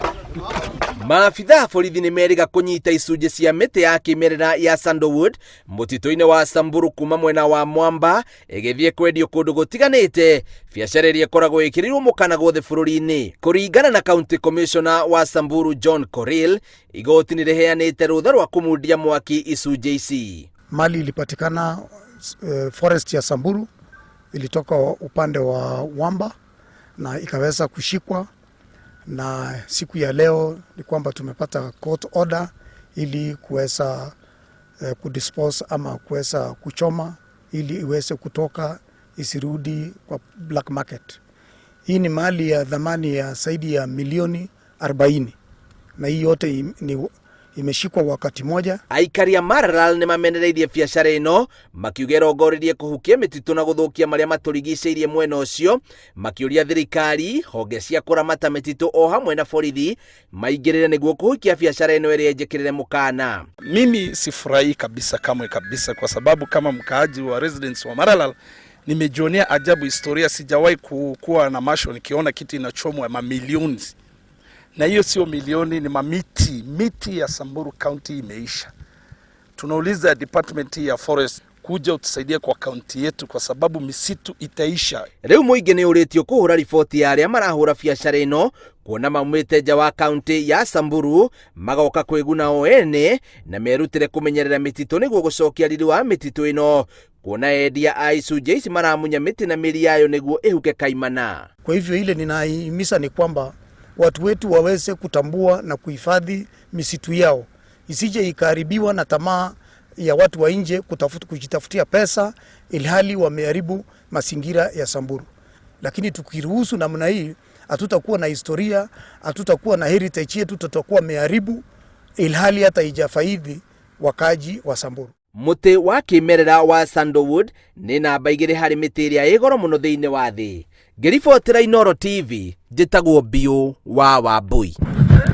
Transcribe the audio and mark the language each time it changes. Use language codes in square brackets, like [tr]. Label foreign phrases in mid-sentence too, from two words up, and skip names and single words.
[ki] Maabitha borithi nĩ meriga kũnyita icunjĩ cia mĩtĩ ya kĩmerera ya Sandalwood mũtitũ-inĩ wa Samburu kuma mwena wa Mwamba ĩgĩthiĩ kwendio kũndũ gũtiganĩte, biacara ĩrĩa ĩkoragwo ĩkĩrĩirwo mũkana guothe bũrũri-inĩ. Kũringana na [en] County Commissioner [ki] wa Samburu John Korir, igoti nĩ rĩheanĩte rũtha rwa kũmundia mwaki icunjĩ ici. [sw] Mali ilipatikana forest ya Samburu, ilitoka upande wa Wamba na ikaweza kushikwa, na siku ya leo ni kwamba tumepata [en] court order [sw] ili kuweza kudispose ama kuweza kuchoma ili iweze kutoka, isirudi kwa [en] black market. [sw] Hii ni mali ya dhamani ya zaidi ya milioni 40 na hii yote imeshikwa wakati moja. [ki] Aikari a Maralal nĩ mamenereirie biacara ĩno makiuga ĩrongoririe kũhukia mĩtitũ na gũthũkia marĩa matũrigicĩirie mwena ũcio, makĩũria thirikari, honge cia kũramata mĩtitũ o hamwe na borithi maingĩrĩre nĩguo kũhukia biacara ĩno ĩrĩa ĩnjĩkĩrĩre mũkana. [sw] Mimi sifurahi kabisa kabisa, kwa sababu kama mkaaji wa residents wa Maralal nimejionea ajabu historia. Sijawahi kuwa na masho nikiona kitu inachomwa mamilioni. Na hiyo sio milioni, ni miti ya Samburu County imeisha. Tunauliza department ya forest kuja utusaidia kwa county yetu kwa sababu misitu itaisha. [ki] Rĩu mũingĩ nĩ ũrĩtio kũhũra riboti ya arĩa marahũra biacara ĩno kuona maumĩte nja wa county ya Samburu magoka kwĩguna o ene na merutĩre kũmenyerera mĩtitũ nĩguo gũcokia riri wa mĩtitũ ĩno, kuona endia a icunjĩ ici maramunya mĩtĩ na mĩri yayo nĩguo ĩhuke kaimana. [sw] Kwa hivyo ile ninahimiza ni kwamba watu wetu waweze kutambua na kuhifadhi misitu yao, isije ikaharibiwa na tamaa ya watu wa nje kujitafutia pesa ilhali wameharibu mazingira ya Samburu. Lakini tukiruhusu namna hii, hatutakuwa na historia, hatutakuwa na heritage yetu, tutakuwa meharibu ilhali hata ijafaidi wakaji wa Samburu. [ki] Mũtĩ wa kĩmerera wa Sandalwood nĩ namba 2 harĩ mĩtĩ ĩrĩa ĩ goro mũno thĩinĩ wa thĩ. Ngĩribotera Inooro TV, njĩtagwo Biũ wa Wambui.